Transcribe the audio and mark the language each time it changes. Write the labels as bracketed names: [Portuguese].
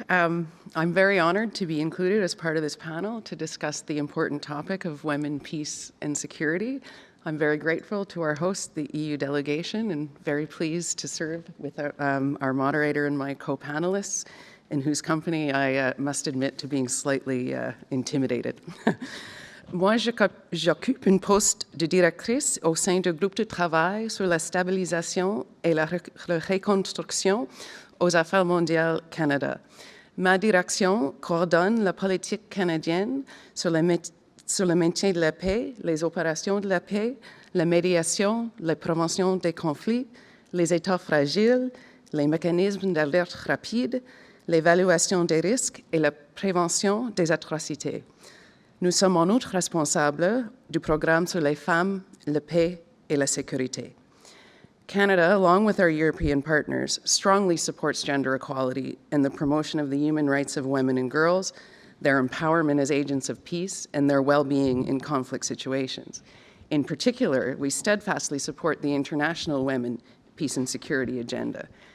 [English] I'm very honored to be included as part of this panel to discuss the important topic of women, peace, and security. I'm very grateful to our host, the EU delegation, and very pleased to serve with our moderator and my co-panelists, in whose company I must admit to being slightly intimidated. [French] Moi, j'occupe un poste de directrice au sein du groupe de travail sur la stabilisation et la reconstruction aux Affaires mondiales Canada. Ma direction coordonne la politique canadienne sur le maintien de la paix, les opérations de la paix, la médiation, la prévention des conflits, les États fragiles, les mécanismes d'alerte rapide, l'évaluation des risques et la prévention des atrocités. Nous sommes en outre responsables du programme sur les femmes, la paix et la sécurité. [English] Canada, along with our European partners, strongly supports gender equality and the promotion of the human rights of women and girls, their empowerment as agents of peace, and their well-being in conflict situations. In particular, we steadfastly support the International Women, Peace and Security Agenda.